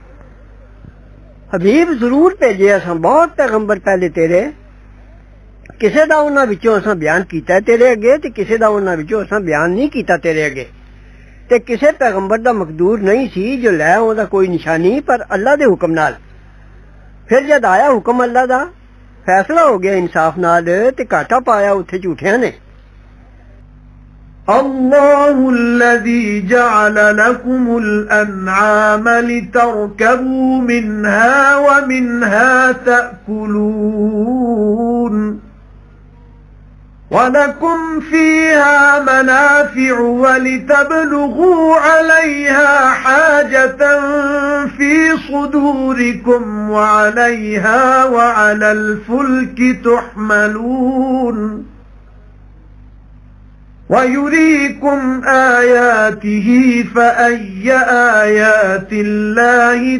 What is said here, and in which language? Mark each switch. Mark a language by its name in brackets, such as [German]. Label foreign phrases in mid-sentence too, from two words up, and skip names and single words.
[Punjabi] حبیب ضرور بھیجے اساں بہت پیغمبر پہلے تیرے، کسے دا انہاں وچوں اساں بیان کیتا تیرے اگے تے کسے دا انہاں وچوں اساں بیان نہیں کیتا تیرے اگے. تے کسے پیغمبر دا مقدور نہیں سی جو لے اوہدا کوئی نشانی، پر اللہ دے حکم نال. فیر جد آیا حکم اللہ دا، فیصلہ ہو گیا انصاف نال، تے گھاٹا پایا اوتھے جھوٹیاں نے. [Arabic] الله الذي جعل لكم الأنعام لتركبوا منها ومنها تأكلون ولكم فيها منافع ولتبلغوا عليها حاجة في صدوركم وعليها وعلى الفلك تحملون ويريكم آياته فأي آيات الله